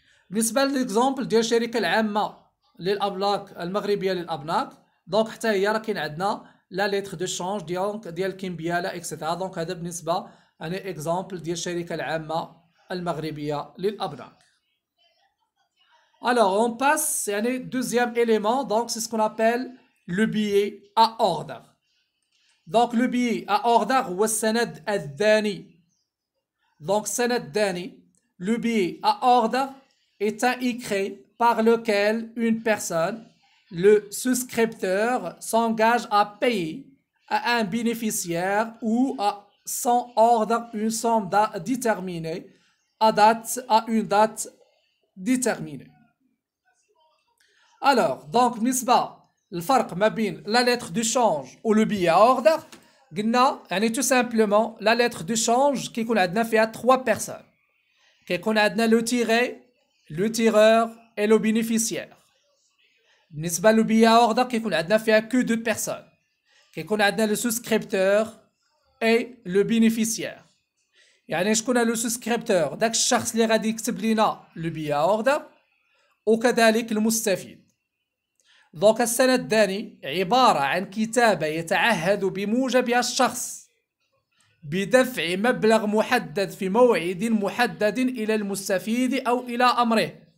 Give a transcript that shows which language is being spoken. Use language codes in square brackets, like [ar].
[ar] بالنسبه لليكزامبل ديال الشركه العامه للابلاك المغربيه للابناك، دونك حتى هي راه كاين عندنا لا ليتر دو شونج ديال كيمبيالا اكسيتيرا. دونك هذا بالنسبه يعني اكزامبل ديال الشركه العامه المغربيه للابناك. [fr] Alors on passe [ar] يعني [fr] deuxième élément, donc c'est ce qu'on appelle le billet à ordre. Donc le billet à ordre [ar] هو السند الداني. [fr] Donc [ar] السند الداني [fr] le billet à ordre est un écrit par lequel une personne, le souscripteur, s'engage à payer à un bénéficiaire ou à son ordre une somme déterminée à une date déterminée. Alors, donc [ar] بالنسبة الفرق ما بين [fr] la lettre du change ou le billet à ordre [ar] قلنا يعني [fr] tout simplement la lettre du change [ar] كيكون عندنا فيها [fr] 3 personnes. [ar] كيكون عندنا لو تيغي لو تيغور [fr] et le bénéficiaire. [ar] بالنسبة [fr] لو billet à ordre [ar] كيكون عندنا فيها [fr] que 2 personnes. [ar] كيكون عندنا [fr] لو souscripteur et le bénéficiaire. [ar] يعني شكون لو souscripteur؟ داك الشخص اللي غادي يكتب لنا لو billet à ordre وكذلك المستفيد. دونك السند الداني عبارة عن كتابة يتعهد بموجبها الشخص بدفع مبلغ محدد في موعد محدد إلى المستفيد أو إلى أمره.